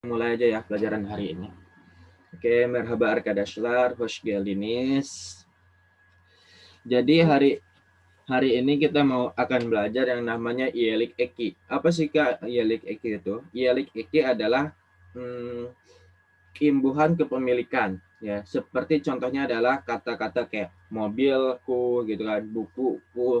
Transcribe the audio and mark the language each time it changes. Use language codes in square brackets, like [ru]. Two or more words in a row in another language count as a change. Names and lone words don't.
[id] Mulai aja ya pelajaran hari ini. Oke, [tr] merhaba arkadaşlar, hoş geldiniz. [id] Jadi hari ini kita akan belajar yang namanya [tr] Yelik Eki. [id] Apa sih Kak [tr] Yelik Eki [id] itu? [tr] Yelik Eki [id] adalah imbuhan kepemilikan ya. Seperti contohnya adalah kata-kata kayak mobilku gitu kan, bukuku.